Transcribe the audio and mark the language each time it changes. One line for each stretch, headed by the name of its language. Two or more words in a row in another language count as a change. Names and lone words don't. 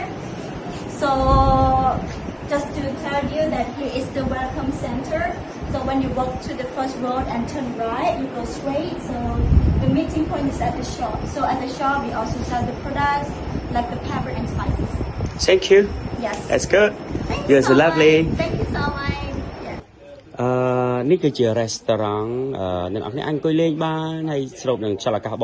English: So just to tell you that here is the welcome center. So when you walk to the first road and turn right, you go straight. So the meeting point is at the shop. So at the shop, we also sell the products like the pepper and spices. Thank you. Yes. That's good. You're so lovely. Thank you so much.
Khmer: នេះគឺជា restaurant អ្នកនរគ្នាអង្គុយលេងបានហើយស្រូបនឹងខ្យល់អាកាស